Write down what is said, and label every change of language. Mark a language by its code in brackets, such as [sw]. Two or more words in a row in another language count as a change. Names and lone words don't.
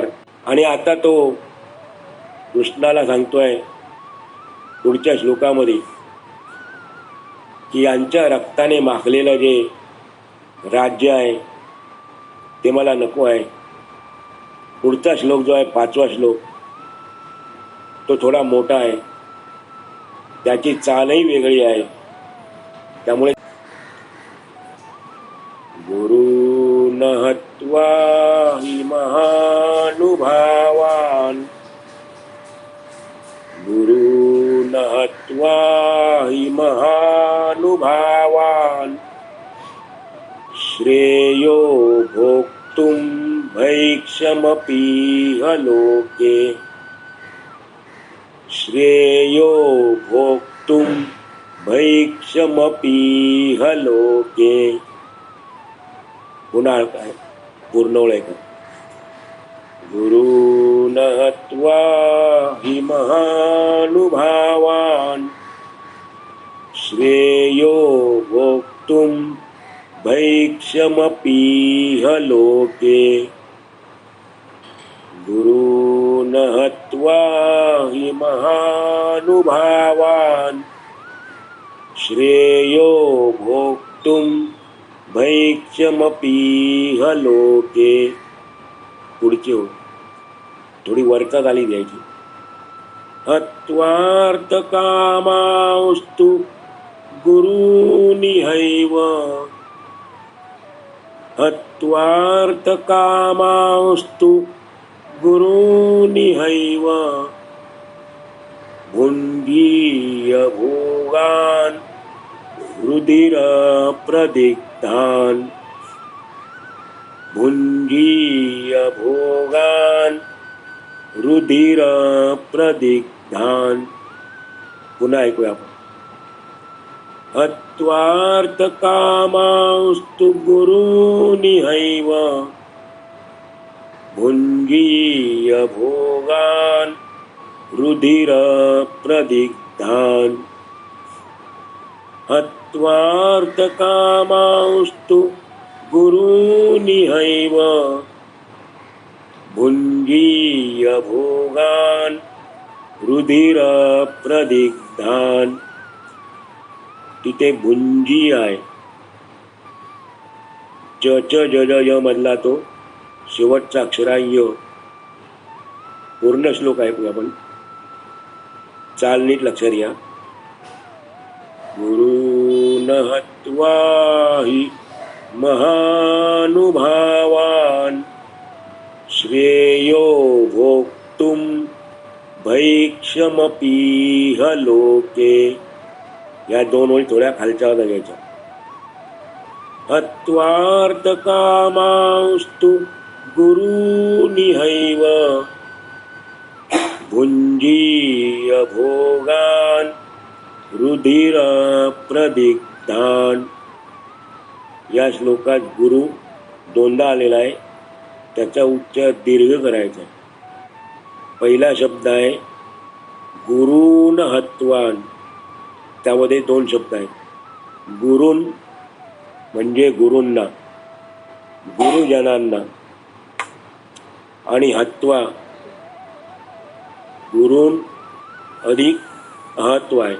[mr] आणि आता तो कृष्णाला सांगतोय पुढच्या श्लोकामध्ये की यांच्या रक्ताने माखलेलं जे राज्य आहे ते मला नको आहे. पुढचा श्लोक जो आहे 5वा श्लोक तो थोडा मोठा आहे, त्याची चालही वेगळी आहे. [sa] त्यामुळे गुरुन हत्वा हि महानुभावान, गुरुन हत्वा हि महानुभावान, श्रेयो भोक्तुं भैक्षमपीह लोके, श्रेयो भोक्तुं भैक्षमपीह लोके. [mr] पुन्हा काय पूर्ण ओळख. [sa] गुरुन हत्वा हि महानुभावान, श्रेयो भोक्तुं भैक्षमपीह लोके, गुरुन हत्वा हि महानुभावान, श्रेयो भोक्तुं भैक्षमपीह लोके. [mr] पुढची हो थोडी वरचा झाली द्यायची. [sa] हत्वार्थ कामास्तु गुरुनिहैव, हत्वार्थ कामास्तु गुरुनिहैव, भुञ्जीय भोगान् रुधिर प्रदिग्धान्, भुञ्जीय भोगान् रुधिर प्रदिग्धान्. [mr] पुन्हा ऐकूया आपण. [sa] हत्वार्थ कामास्तु गुरुनिहैव, भुञ्जीय भोगान् रुधिर प्रदिग्धान्, हत्वार्थ कामास्तु गुरुनिहैव, भुञ्जीय भोगान् रुधिर प्रदिग्धान्. [mr] तिथे भुंजी आहे, च च ज ज य मधला तो शेवटचा अक्षर आहे य. पूर्ण श्लोक आहे आपण, चाल नीट लक्षात घ्या. [sa] गुरुन हत्वा हि महानुभावान, श्रेयो भोक्तुं भैक्षमपीह लोके. [mr] या दोन ओळी थोड्या खालच्या घ्यायच्या. [sa] हत्वार्थकामांस्तु गुरुनिहैव भुञ्जीय भोगान् रुधिरप्रदिग्धान्. [mr] या श्लोकात गुरु दोनदा आलेला आहे. त्याचा उच्चार दीर्घ करायचा आहे. पहिला शब्द आहे [sa] गुरून हत्वान. [mr] त्यामध्ये दोन शब्द आहेत. गुरून म्हणजे गुरूंना, गुरुजनांना, आणि [sa] हत्वा गुरून [mr] अधिक अहत्व आहे.